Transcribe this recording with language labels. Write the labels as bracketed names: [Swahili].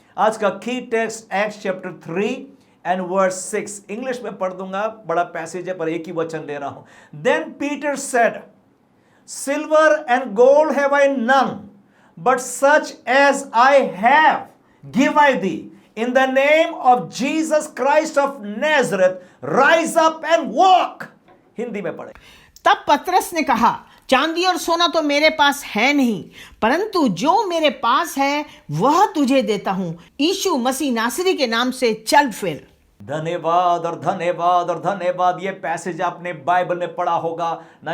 [Hindi] आज का की text acts chapter 3 and verse 6, English में पढ़ दूंगा, बड़ा पैसेज है पर एक ही वचन ले रहा हूं। [English] Then Peter said, silver and gold have I none, but such as I have give I thee. In the name of Jesus Christ of Nazareth, rise up and walk. [Hindi] Hindi में पढ़े। तब पतरस ने कहा, चांदी और सोना तो मेरे पास है नहीं, परंतु जो मेरे पास है वह तुझे देता हूं। यीशु मसीह नासरी के नाम से चल फिर। धन्यवाद और धन्यवाद और धन्यवाद। ये पैसेज आपने बाइबल में पढ़ा होगा ना।